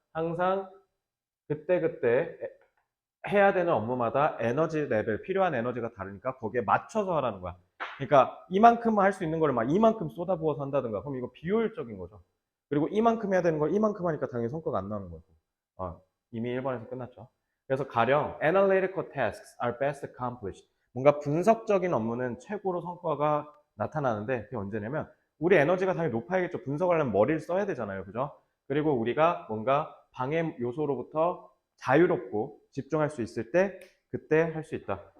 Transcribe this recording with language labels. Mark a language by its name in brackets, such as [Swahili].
[Korean] 항상 그때그때 해야 되는 업무마다 에너지 레벨, 필요한 에너지가 다르니까 거기에 맞춰서 하라는 거야. 그러니까 이만큼만 할 수 있는 거를 막 이만큼 쏟아부어서 한다든가, 그럼 이거 비효율적인 거죠. 그리고 이만큼 해야 되는 걸 이만큼 하니까 당연히 성과가 안 나오는 거고. 이미 1번에서 끝났죠. 그래서 가령 [English] analytical tasks are best accomplished. [Korean] 뭔가 분석적인 업무는 최고로 성과가 나타나는데 그게 언제냐면 우리 에너지가 당연히 높아야겠죠. 분석하려면 머리를 써야 되잖아요. 그죠? 그리고 우리가 뭔가 방해 요소로부터 자유롭고 집중할 수 있을 때 그때 할 수 있다.